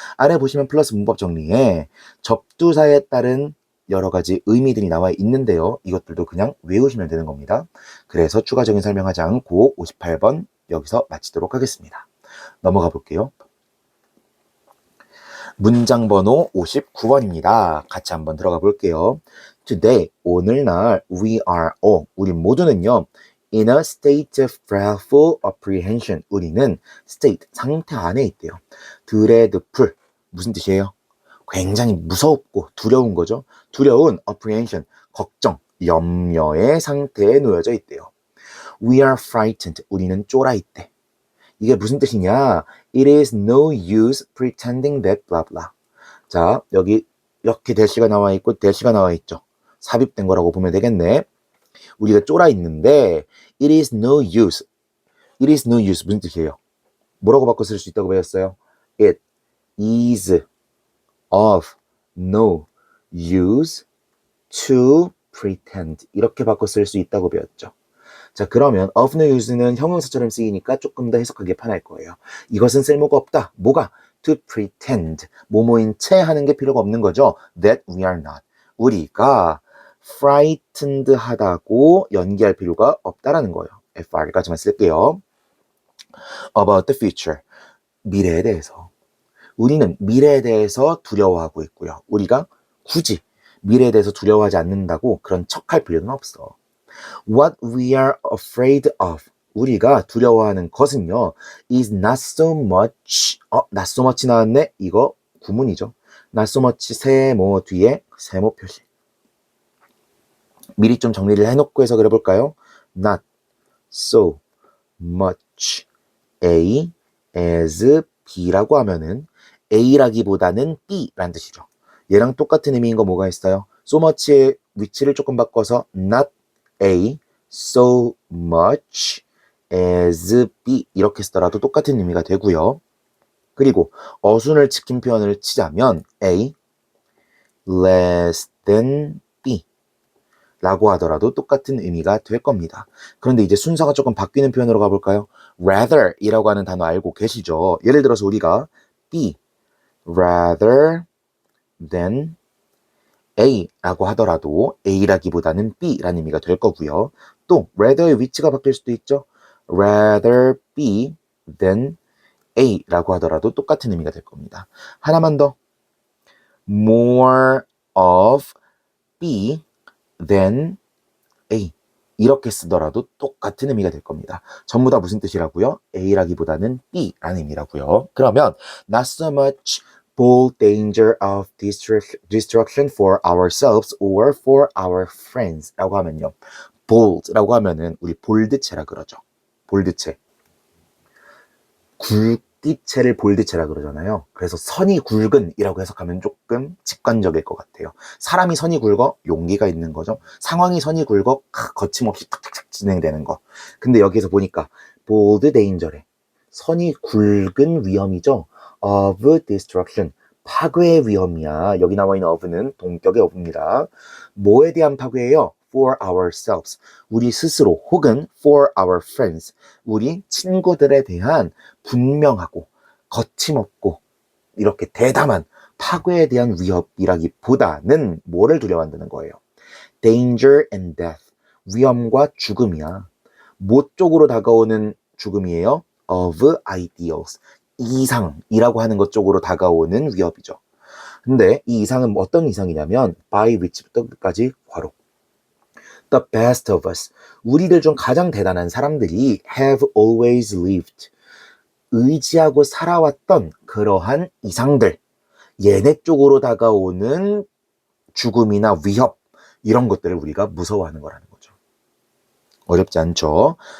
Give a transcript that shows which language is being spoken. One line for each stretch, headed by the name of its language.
Korean: 아래 보시면 플러스 문법 정리에 접두사에 따른 여러 가지 의미들이 나와 있는데요. 이것들도 그냥 외우시면 되는 겁니다. 그래서 추가적인 설명하지 않고 58번 여기서 마치도록 하겠습니다. 넘어가 볼게요. 문장 번호 59번입니다. 같이 한번 들어가 볼게요.
English: Today,
Korean: 오늘날
English: we are all,
Korean: 우리 모두는요,
English: in a state of dreadful apprehension.
Korean: 우리는 state, 상태 안에 있대요. dreadful, 무슨 뜻이에요? 굉장히 무섭고 두려운 거죠. 두려운 apprehension, 걱정, 염려의 상태에 놓여져 있대요.
English: We are frightened.
Korean: 우리는 쫄아 있대. 이게 무슨 뜻이냐?
English: It is no use pretending that blah blah.
Korean: 자, 여기 이렇게 대시가 나와 있고 대시가 나와 있죠. 삽입된 거라고 보면 되겠네. 우리가 쫄아 있는데 it is no use.
English: It is no use
Korean: 무슨 뜻이에요? 뭐라고 바꿔 쓸 수 있다고 배웠어요?
English: It is of no use to pretend.
Korean: 이렇게 바꿔 쓸 수 있다고 배웠죠. 자, 그러면
English: of no use
Korean: 는 형용사처럼 쓰이니까 조금 더 해석하기 편할 거예요. 이것은 쓸모가 없다. 뭐가?
English: to pretend.
Korean: 뭐뭐인 채 하는 게 필요가 없는 거죠.
English: that we are not.
Korean: 우리가 frightened 하다고 연기할 필요가 없다라는 거예요. FR까지만 쓸게요. about the future. 미래에 대해서. 우리는 미래에 대해서 두려워하고 있고요. 우리가 굳이 미래에 대해서 두려워하지 않는다고 그런 척할 필요는 없어.
English: What we are afraid of.
Korean: 우리가 두려워하는 것은요,
English: is not so much. not so much
Korean: 나왔네? 이거 구문이죠. not so much 세모 뒤에 세모 표시. 미리 좀 정리를 해놓고 해석을 해볼까요?
English: Not so much A as B
Korean: 라고 하면은 A라기보다는 B라는 뜻이죠. 얘랑 똑같은 의미인 거 뭐가 있어요? so much의 위치를 조금 바꿔서
English: not A so much as B
Korean: 이렇게 쓰더라도 똑같은 의미가 되고요. 그리고 어순을 지킨 표현을 치자면
English: A less than B
Korean: 라고 하더라도 똑같은 의미가 될 겁니다. 그런데 이제 순서가 조금 바뀌는 표현으로 가볼까요? rather 이라고 하는 단어 알고 계시죠? 예를 들어서 우리가
English: B rather than A
Korean: 라고 하더라도 A라기보다는 B 라는 의미가 될 거고요. 또 rather의 위치가 바뀔 수도 있죠.
English: rather B than A
Korean: 라고 하더라도 똑같은 의미가 될 겁니다. 하나만 더
English: more of B than A
Korean: 이렇게 쓰더라도 똑같은 의미가 될 겁니다. 전부 다 무슨 뜻이라고요? A라기보다는 B라는 의미라고요. 그러면
English: not so much bold danger of destruction for ourselves or for our friends
Korean: 라고 하면요. bold라고 하면은 우리 볼드체라 그러죠. 볼드체. 굵기체를 볼드체라 그러잖아요. 그래서 선이 굵은 이라고 해석하면 조금 직관적일 것 같아요. 사람이 선이 굵어 용기가 있는 거죠. 상황이 선이 굵어 거침없이 탁탁탁 진행되는 거. 근데 여기서 보니까
English: bold danger
Korean: 에 선이 굵은 위험이죠.
English: of destruction
Korean: 파괴의 위험이야. 여기 나와 있는 of는 동격의 of입니다. 뭐에 대한 파괴예요?
English: for ourselves
Korean: 우리 스스로 혹은
English: for our friends
Korean: 우리 친구들에 대한 분명하고 거침없고 이렇게 대담한 파괴에 대한 위협이라기보다는 뭐를 두려워한다는 거예요?
English: danger and death
Korean: 위험과 죽음이야. 뭐 쪽으로 다가오는 죽음이에요?
English: of ideals
Korean: 이상이라고 하는 것 쪽으로 다가오는 위협이죠. 근데 이 이상은 어떤 이상이냐면 by which부터 끝까지 괄호
English: The best of us
Korean: 우리들 중 가장 대단한 사람들이
English: have always lived
Korean: 의지하고 살아왔던 그러한 이상들 얘네 쪽으로 다가오는 죽음이나 위협 이런 것들을 우리가 무서워하는 거라는 거죠. 어렵지 않죠?